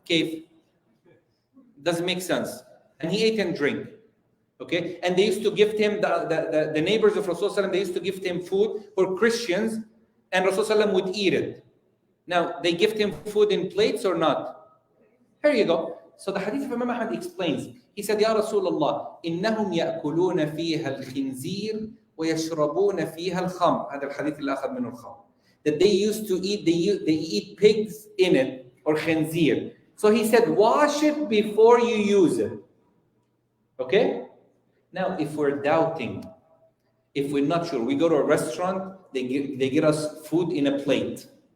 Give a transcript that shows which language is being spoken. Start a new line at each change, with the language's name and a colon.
English: Okay, doesn't make sense. And he ate and drank. Okay, and they used to gift him, the neighbors of Rasulullah, they used to gift him food for Christians, and Rasulullah would eat it. Now, they gift him food in plates or not? Here you go. So the hadith of Imam Ahmad explains. He said,
Arabic: Ya Rasulullah, إنهم يأكلون فيها الخنزير ويشربون فيها الخمر. هذا الحديث اللي أخذ منه الخمر.
English: That they used to eat, they eat pigs in it, or khinzir. So he said, wash it before you use it. Okay? Now, if we're doubting, if we're not sure, we go to a restaurant, they get us food in a plate.